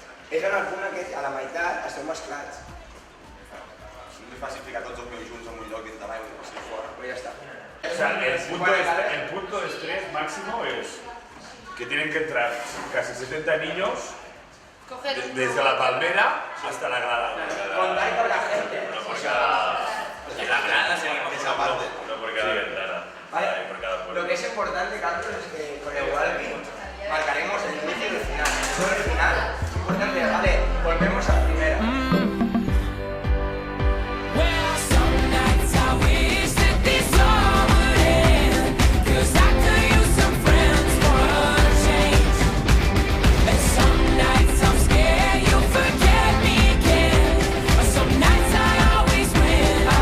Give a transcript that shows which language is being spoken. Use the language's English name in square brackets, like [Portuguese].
[Catalan] És en el punt aquest, a la meitat, esteu mesclats. És més fàcil ficar tots els meus junts en un lloc i de l'aigua i passi fora. Però ja està. [Spanish] O sea, el punto de estrés máximo es que tienen que entrar casi 70 niños desde la palmera hasta la grada. Contar con la gente. No por cada... La grada seguimos esa parte. No por cada ventana. Por cada puerta. Lo que es importante, Carlos, es que con el Walkie marcaremos el inicio y el final. Solo el final. Es importante, vale, volvemos a la primera. [English] Well, some nights I wish that this all would end, 'cause I could use some friends for a change. And some nights I'm scared you'll forget me again, but some nights I always win.